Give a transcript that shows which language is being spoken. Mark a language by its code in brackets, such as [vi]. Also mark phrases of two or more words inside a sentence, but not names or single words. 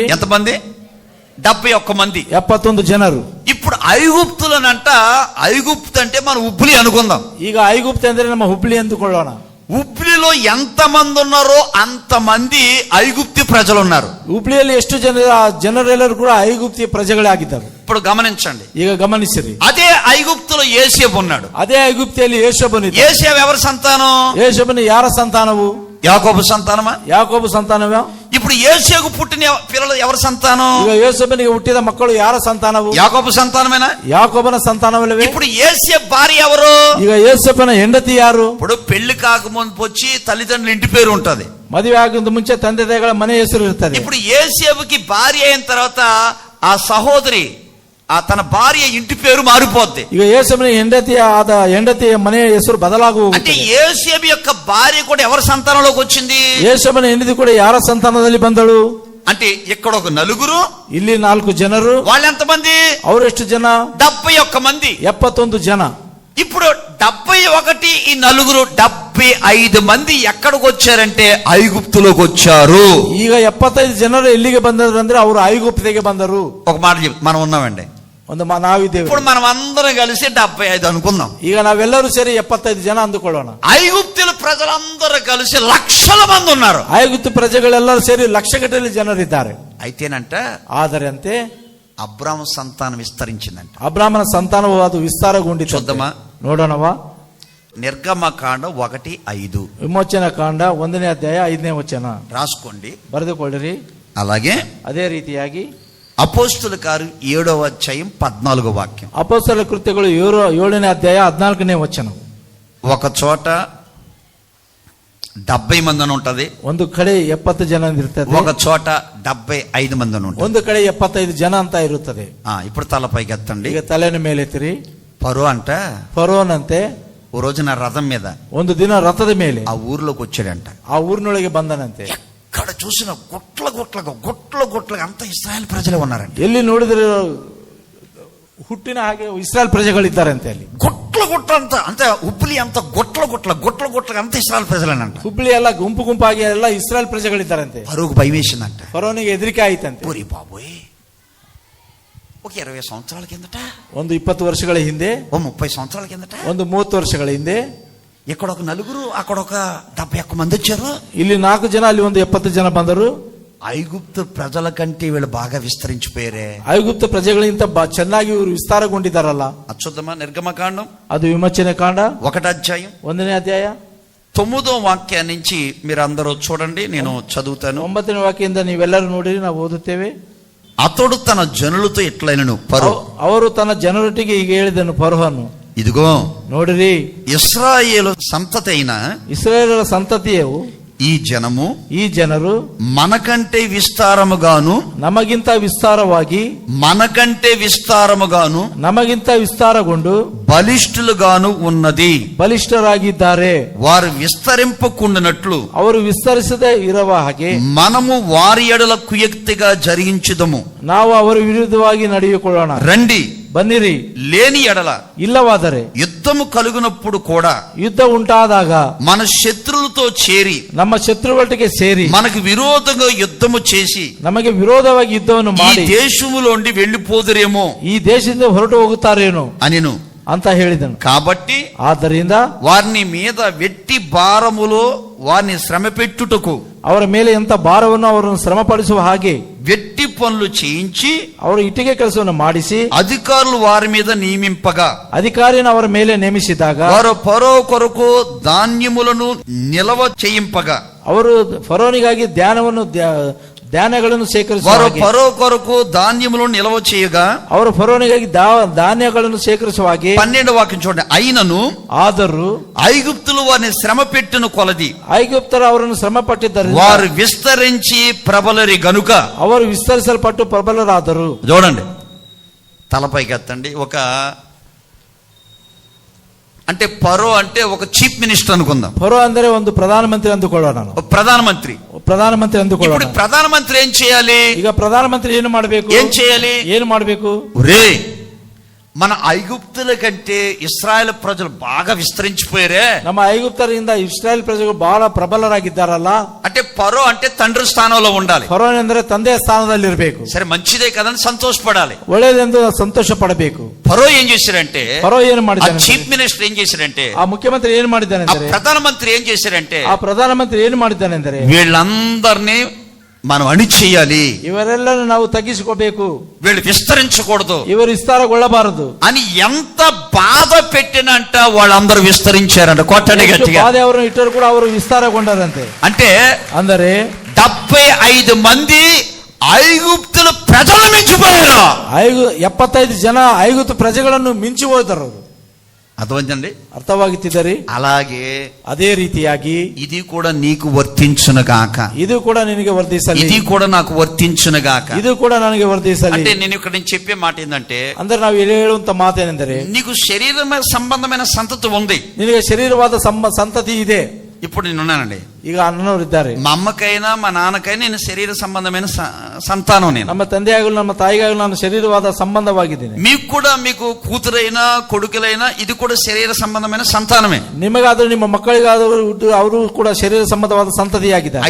[te] ఎంతమంది? 71 మంది. [kn] 71 ಜನರು. [te] ఇప్పుడు ఐగుప్తులనంట, ఐగుప్తు అంటే మనం ఉబ్బులి అనుకుందాం. [kn] ಈಗ ಐಗುಪ್ತ ಅಂದ್ರೆ ನಮ್ಮ ಹುಬ್ಳಿ ಅಂದುಕೊಳ್ಳೋಣ. [te] ఉబ్బులిలో ఎంత మంది ఉన్నారో అంతమంది ఐగుప్తి ప్రజలు ఉన్నారు. [kn] ಹುಬ್ಳಿಯಲ್ಲಿ ಎಷ್ಟು ಜನರೆಲ್ಲರೂ ಕೂಡ ಐಗುಪ್ತಿಯ ಪ್ರಜೆಗಳೇ ಆಗಿದ್ದಾರೆ. [te] ఇప్పుడు గమనించండి. [kn] ಈಗ ಗಮನಿಸಿರಿ. [te] అదే ఐగుప్తులో యేసేపు ఉన్నాడు. [kn] ಅದೇ ಐಗುಪ್ತಿಯಲ್ಲಿ ಯೇಷೋಬನು. [te] యేసేపు ఎవరి సంతానం? [kn] ಯೇಷೋಬನು ಯಾರ సంతానವು? [te] యాకోబు సంతానమా? [kn] ಯಾಕೋಬು ಸಂತಾನವೇ. [te] ఇప్పుడు యేసేకు పుట్టిన పిల్లలు ఎవరి సంతానం? [kn] ಈಗ ಯೇಷೋಬನಿಗೆ ಹುಟ್ಟಿದ ಮಕ್ಕಳು ಯಾರ ಸಂತಾನವು? [te] యాకోబు సంతానమేనా? [kn] ಯಾಕೋಬನ ಸಂತಾನವಲ್ಲವೇ? [te] ఇప్పుడు యేసేపు భార్య ఎవరు? [kn] ಈಗ ಯೇಷೋಬನ ಹೆಂಡತಿ ಯಾರು? [te] ఇప్పుడు పెళ్లి కాకముందు వచ్చి తల్లిదండ్రుల ఇంటి పేరు ఉంటది. [kn] ಮದುವೆ ಆಗದ ಮುಂಚೆ ತಂದೆ ತಾಯಿಗಳ ಮನೆ ಹೆಸರು ಇರ್ತದೆ. [te] ఇప్పుడు యేసేపుకి భార్య అయిన తర్వాత ఆ సహోదరి, తన భార్య ఇంటి పేరు మారిపోద్ది. [kn] ಈಗ ಯೇಸಬನ ಹೆಂಡತಿಯ ಮನೆಯ ಹೆಸರು ಬದಲಾಗುವ. [te] అంటే యేసేపు యొక్క భార్య కూడా ఎవరి సంతానంలోకి వచ్చింది? [kn] ಯೇಸಬನ ಹೆಂಡತಿ ಕೂಡ ಯಾರ ಸಂತಾನದಲ್ಲಿ ಬಂದಳು? [te] అంటే ఇక్కడ ఒక నలుగురు, [kn] ಇಲ್ಲಿ 4 ಜನರು. [te] వాళ్ళు ఎంతమంది? [kn] ಅವರೆಷ್ಟು ಜನ? [te] 71 మంది. [kn] 71 ಜನ. [te] ఇప్పుడు 71 ఈ నలుగురు 75 మంది ఎక్కడికి వచ్చారంటే ఐగుప్తులోకి వచ్చారు. [kn] ಈಗ 75 ಜನರು ಎಲ್ಲಿಗೆ ಬಂದರು ಅಂದ್ರೆ ಅವರು ಐಗುಪ್ತಿಗೆ ಬಂದರು. [te] ఒక మాట మనం ఉన్నామండి. [kn] ನಾವಿದ್ದೇವೆ. [te] ఇప్పుడు మనం అందరం కలిసి 75 అనుకుందాం. [kn] ಈಗ ನಾವೆಲ್ಲರೂ ಸೇರಿ 75 ಜನ ಅಂದುಕೊಳ್ಳೋಣ. [te] ఐగుప్తుల ప్రజలందరూ కలిసి లక్షల మంది ఉన్నారు. [kn] ಐಗುಪ್ತ ಪ್ರಜೆಗಳೆಲ್ಲರೂ ಸೇರಿ ಲಕ್ಷಗಟ್ಟಲೆ ಜನರಿದ್ದಾರೆ. [te] అయితేనంట [kn] ಆದರೆ ಅಂತೆ [te] అబ్రాము సంతానం విస్తరించిందంట. [kn] ಅಬ್ರಾಮನ ಸಂತಾನವು ಅದು ವಿಸ್ತಾರಗೊಂಡಿತು. [te] చూద్దామా? [kn] ನೋಡೋಣವಾ? [te] నిర్గమకాండ 1:5 [kn] ವಿಮೋಚನ ಕಾಂಡ 1ನೇ ಅಧ್ಯಾಯ 5ನೇ ವಚನ [te] రాసుకోండి, [kn] ಬರೆದುಕೊಳ್ಳಿರಿ. [te] అలాగే [kn] ಅದೇ ರೀತಿಯಾಗಿ [te] అపోస్తుల కార్యం 7వ అధ్యాయం 14వ వాక్యం. [kn] ಅಪೊಸ್ತಲ ಕೃತ್ಯಗಳು 7ನೇ ಅಧ್ಯಾಯ 14ನೇ ವಚನ. [te] ఒక చోట 70 మంది అని ఉంటది, [kn] ಒಂದು ಕಡೆ 70 ಜನ ಇರ್ತದೆ, [te] ఒక చోట 75 మంది అని ఉంటది. [kn] ಒಂದು ಕಡೆ 75 ಜನ ಅಂತ ಇರುತ್ತದೆ. [te] ఇప్పుడు తలపైకి ఎత్తండి. [kn] ಈಗ ತಲೆನ ಮೇಲೆತ್ತಿರಿ. [te] పరో అంట [kn] ಫರೋನಂತೆ [te] ఓ రోజున రథం మీద [kn] ಒಂದು ದಿನ ರಥದ ಮೇಲೆ [te] ఆ ఊర్లోకి వచ్చాడంట. [kn] ಆ ಊರಿನೊಳಗೆ ಬಂದನಂತೆ. [te] ఎక్కడ చూసిన గుట్ల అంత ఇశ్రాయేల్ ప్రజలే ఉన్నారంట. [kn] ಎಲ್ಲಿ ನೋಡಿದ್ರೆ ಹುಟ್ಟಿನ ಹಾಗೆ ಇಸ್ರಾಯೇಲ್ ಪ್ರಜೆಗಳಿದ್ದಾರಂತೆ. ಅಲ್ಲಿ [te] గుట్ల అంత అంటే ఉప్పులి అంత గుట్ల అంత ఇశ్రాయేల్ ప్రజలేనంట. [kn] ಹುಬ್ಳಿ ಎಲ್ಲ ಗುಂಪಾಗಿ ಎಲ್ಲ ಇಸ್ರಾಯೇಲ್ ಪ್ರಜೆಗಳಿದ್ದಾರಂತೆ. [te] పరువుకు భయం వేసిందంట. [kn] ಫರೋನಿಗೆ ಹೆದರಿಕೆ ಆಯ್ತಂತೆ. [te] ఓరి బాబోయ్, ఒక 20 సంవత్సరాల కిందట, [kn] ಒಂದು 20 ವರ್ಷಗಳ ಹಿಂದೆ, [te] ఓ 30 సంవత్సరాల కిందట, [kn] ಒಂದು 30 ವರ್ಷಗಳ ಹಿಂದೆ [te] ఇక్కడ ఒక నలుగురు, అక్కడ ఒక 71 మంది వచ్చారు. [kn] ಇಲ್ಲಿ 4 ಜನ, ಅಲ್ಲಿ ಒಂದು 70 ಜನ ಬಂದರು. [te] ఐగుప్తు ప్రజల కంటే వీళ్ళు బాగా విస్తరించిపోయారే. [kn] ಐಗುಪ್ತ ಪ್ರಜೆಗಳಿಗಿಂತ ಚೆನ್ನಾಗಿ ಇವರು ವಿಸ್ತಾರಗೊಂಡಿದ್ದಾರಲ್ಲ. [te] అచ్చుద్దమా నిర్గమకాండం [kn] ಅದು ವಿಮೋಚನೆ ಕಾಂಡ [te] 1వ అధ్యాయం [kn] 1ನೇ ಅಧ್ಯಾಯ [te] 9వ వాక్యం నుంచి మీరు అందరూ చూడండి, నేను చదువుతాను. [kn] 9ನೇ ವಾಕ್ಯದಿಂದ ನೀವೆಲ್ಲರೂ ನೋಡಿರಿ, ನಾವು ಓದುತ್ತೇವೆ. [te] అతడు తన జనులతో ఎట్లైనను పరో, [kn] ಅವರು ತನ್ನ ಜನರೊಟ್ಟಿಗೆ ಈಗ ಹೇಳಿದನು ಫರೋಹನು, [te] ఇదిగో [kn] ನೋಡಿರಿ, [te] ఇశ్రాయేలు సంతతి అయిన [kn] ಇಸ್ರಾಯೇಲರ ಸಂತತಿಯು [te] ఈ జనము, [kn] ಈ ಜನರು [te] మనకంటే విస్తారముగాను, [kn] ನಮಗಿಂತ ವಿಸ್ತಾರವಾಗಿ, ನಮಗಿಂತ ವಿಸ್ತಾರಗೊಂಡು [te] బలిష్ఠులుగాను ఉన్నది. [kn] ಬಲಿಷ್ಠರಾಗಿದ್ದಾರೆ. [te] వారు విస్తరింపకుండానట్లు [kn] ಅವರು ವಿಸ್ತರಿಸದೇ ಇರುವ ಹಾಗೆ [te] మనము వారి ఎడల కుయుక్తిగా జరిగించుదము. [kn] ನಾವು ಅವರ ವಿರುದ್ಧವಾಗಿ ನಡೆಯುಕೊಳ್ಳೋಣ. [te] రండి, [kn] ಬನ್ನಿರಿ. [te] లేని ఎడల [kn] ಇಲ್ಲವಾದರೆ [te] యుద్ధము కలుగునప్పుడు కూడా [kn] ಯುದ್ಧ ಉಂಟಾದಾಗ [te] మన శత్రువులతో చేరి, [kn] ನಮ್ಮ ಶತ್ರುಗಳೊಟ್ಟಿಗೆ ಸೇರಿ, [te] మనకు విరోధంగా యుద్ధము చేసి [kn] ನಮಗೆ ವಿರೋಧವಾಗಿ ಯುದ್ಧವನ್ನು [te] ఈ [kn] ಮಾಡಿ [te] దేశములోండి వెళ్ళిపోదురేమో [kn] ಈ ದೇಶದಿಂದ ಹೊರಟು ಹೋಗುತ್ತಾರೇನೋ [te] అనిను [kn] ಅಂತ ಹೇಳಿದನು. [te] కాబట్టి [kn] ಆದ್ದರಿಂದ [te] వారిని మీద వెట్టి భారములో వారిని శ్రమ పెట్టుటకు, [kn] ಅವರ ಮೇಲೆ ಎಂತ ಭಾರವನ್ನು ಅವರನ್ನು ಶ್ರಮಪಡಿಸುವ ಹಾಗೆ [te] వెట్టి పనులు చేయించి [kn] ಅವರು ಇಟ್ಟಿಗೆ ಕೆಲಸವನ್ನು ಮಾಡಿಸಿ [te] అధికారులు వారి మీద నియమింపగా, [kn] ಅಧಿಕಾರಿನ ಅವರ ಮೇಲೆ ನೇಮಿಸಿದಾಗ [te] వారు ఫరో కొరకు ధాన్యములను నిలవ చేయింపగా, [kn] ಅವರು ಫರೋನಿಗಾಗಿ ಧಾನ್ಯಗಳನ್ನು ಸೇಕರಿಸುವ [te] వారు [kn] ಹಾಗೆ, [te] ఫరో కొరకు ధాన్యములను నిలవ చేయగా, [kn] ಅವರು ಫರೋನಿಗಾಗಿ ಧಾನ್ಯಗಳನ್ನು ಸೇಕರಿಸುವ ಹಾಗೆ. [te] 12వ వాక్యం చూడండి. అయినను [kn] ಆದರೂ [te] ఐగుప్తులు వారిని శ్రమ పెట్టిన కొలది [kn] ಐಗುಪ್ತರ ಅವರನ್ನು ಶ್ರಮ ಪಟ್ಟಿದ್ದರಿಂದ [te] వారు విస్తరించి ప్రబలరి గనుక, [kn] ಅವರು ವಿಸ್ತರಿಸಲ್ಪಟ್ಟು ಪ್ರಬಲರಾದರು. [te] చూడండి, తలపైకి ఎత్తండి. అంటే పరో అంటే ఒక [en] chief minister [te] అనుకుందాం. [kn] ಫರೋ ಅಂದರೆ ಒಂದು ಪ್ರಧಾನಮಂತ್ರಿ ಅಂದುಕೊಳ್ಳೋಣ. [te] ప్రధానమంత్రి [kn] ಅಂದುಕೊಳ್ಳೋಣ. [te] ఇప్పుడు ప్రధానమంత్రి ఏం చేయాలి? [kn] ಈಗ ಪ್ರಧಾನಮಂತ್ರಿ ಏನು ಮಾಡಬೇಕು? [te] ఏం [kn] ಮಾಡಬೇಕು? [te] మన ఐగుప్తుల కంటే ఇశ్రాయేల్ ప్రజలు బాగా విస్తరించిపోయారే. [kn] ನಮ್ಮ ಐಗುಪ್ತರಿಂದ ಇಸ್ರಾಯೇಲ್ ಪ್ರಜೆಗಳು ಬಹಳ ಪ್ರಬಲರಾಗಿದ್ದಾರಲ್ಲ. [te] అంటే పరో అంటే తండ్రి స్థానంలో ఉండాలి. [kn] ಫರೋ ಅಂದರೆ ತಂದೆಯ ಸ್ಥಾನದಲ್ಲಿ ಇರಬೇಕು. [te] సరే, మంచిదే కదని సంతోషపడాలి, [kn] ಒಳ್ಳೆಯದೆಂದು ಸಂತೋಷ ಪಡಬೇಕು. [te] పరో ఏం చేశారంటే, [kn] ಫರೋ ಏನು ಮಾಡಿದ್ದಾನೆ? [en] chief minister [te] ఏం చేశారంటే, [kn] ಆ ಮುಖ್ಯಮಂತ್ರಿ ಏನು ಮಾಡಿದ್ದಾನೆ ಅಂದರೆ, [te] ప్రధానమంత్రి ఏం చేశారంటే, [kn] ಆ ಪ್ರಧಾನಮಂತ್ರಿ ಏನು ಮಾಡಿದ್ದಾನೆ ಅಂದರೆ, [te] వీళ్ళందరినీ మనం అణిచేయాలి, [kn] ಇವರೆಲ್ಲರೂ ನಾವು ತಗ್ಗಿಸಿಕೋಬೇಕು, [te] వీళ్ళు విస్తరించకూడదు, [kn] ಇವರು ವಿಸ್ತಾರಗೊಳ್ಳಬಾರದು [te] అని ఎంత బాధ పెట్టినంట వాళ్ళందరూ విస్తరించారంట. కొట్టండి గట్టిగా. [kn] ಬಾಧೆ ಅವರನ್ನು ಇಟ್ಟರು ಕೂಡ ಅವರು ವಿಸ್ತಾರಗೊಂಡರಂತೆ. [te] అంటే [kn] ಅಂದರೆ [te] 75 మంది ఐగుప్తుల ప్రజలను మించిపోయారు. [kn] 75 ಜನ ಐಗುಪ್ತ ಪ್ರಜೆಗಳನ್ನು ಮಿಂಚಿ ಹೋದರು. [te] అర్థమైందండి? [kn] ಅರ್ಥವಾಗುತ್ತಿದ್ದರೆ [te] అలాగే [kn] ಅದೇ ರೀತಿಯಾಗಿ [te] ఇది కూడా నీకు వర్తించునుగాక, [kn] ಇದು ಕೂಡ ನಿನಗೆ ವರ್ಧಿಸಲಿ, [te] ఇది కూడా నాకు వర్తించునుగాక. [kn] ಇದು ಕೂಡ ನನಗೆ ವರ್ಧಿಸಲಿ. [te] అంటే నేను ఇక్కడ చెప్పే మాట ఏంటంటే, [kn] ಅಂದ್ರೆ ನಾವು ಹೇಳುವಂತ ಮಾತೇನೆಂದರೆ, [te] నీకు శరీర సంబంధమైన సంతతి ఉంది, [kn] ನಿನಗೆ ಶರೀರವಾದ ಸಂತತಿ ಇದೆ. [te] ఇప్పుడు నేనున్నానండి, [kn] ಈಗ ಅಣ್ಣನವರಿದ್ದಾರೆ. [te] మా అమ్మకైనా మా నాన్నకైనా నేను శరీర సంబంధమైన సంతానం. నేను [kn] ನಮ್ಮ ತಂದೆಯಾಗಲು ನಮ್ಮ ತಾಯಿಗಾಗಲು ನಾನು ಶರೀರವಾದ ಸಂಬಂಧವಾಗಿದ್ದೇನೆ. [te] మీకు కూడా, మీకు కూతురైనా కొడుకులైనా ఇది కూడా శరీర సంబంధమైన సంతానమే. [kn] ನಿಮಗಾದರೂ ನಿಮ್ಮ ಮಕ್ಕಳಿಗಾದರೂ ಅವರು ಕೂಡ ಶರೀರ ಸಂಬಂಧವಾದ ಸಂತತಿಯಾಗಿದ್ದಾರೆ.